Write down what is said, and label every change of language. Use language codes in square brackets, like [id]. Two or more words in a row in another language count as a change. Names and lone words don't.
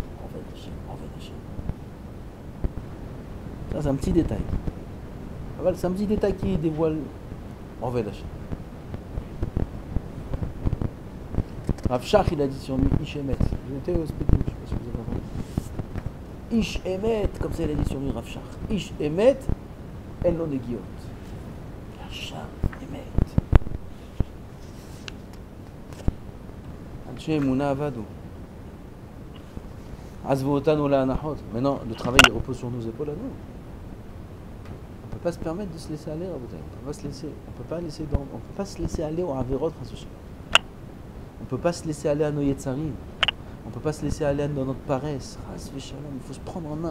[he] ירא השם. [fr] Ça, c'est un petit détail. C'est un petit détail qui dévoile [he] ירא השם. [fr] Rav Shach, il a dit sur lui, [he] איש אמת. [fr] J'étais au spectacle, je ne sais pas si vous avez entendu. [he] איש אמת, [fr] comme ça il a dit sur lui Rav Shach. [he] איש אמת אין לו נגיעות יחר אמת. אנשי אמונה אבדו. עזבו אותנו לאנחות. [fr] Maintenant, le travail il repose sur nos épaules à nous. On ne peut pas se permettre de se laisser aller, on peut pas se laisser aller au Averot. On ne peut pas se laisser aller à nos Yetzarim. On ne peut pas se laisser aller dans notre paresse. Il faut se prendre en main.